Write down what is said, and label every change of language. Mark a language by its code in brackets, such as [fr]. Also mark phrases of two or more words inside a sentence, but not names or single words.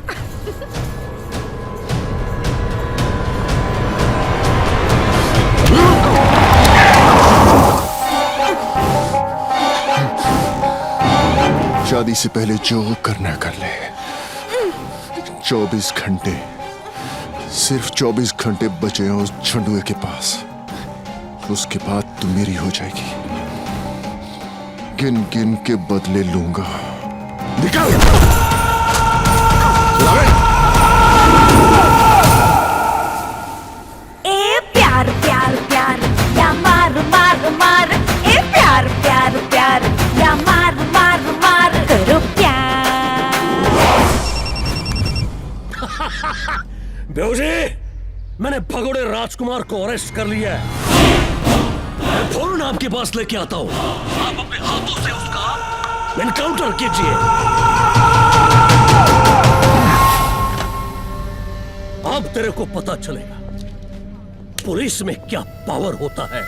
[hi] शादी से पहले जो करना कर ले। 24 घंटे, सिर्फ 24 घंटे बचे हैं उस झंडुए के पास। उसके बाद तू मेरी हो जाएगी। गिन गिन के बदले लूंगा। निकल! ए प्यार प्यार प्यार या मार मार मार। ए प्यार प्यार प्यार या मार मार मार। करो प्यार। बेहू जी, मैंने भगोड़े राजकुमार को अरेस्ट कर लिया है। मैं फौरन आपके पास लेके आता हूं। आप अपने हाथों से उसका एनकाउंटर कीजिए। अब तेरे को पता चलेगा पुलिस में क्या पावर होता है।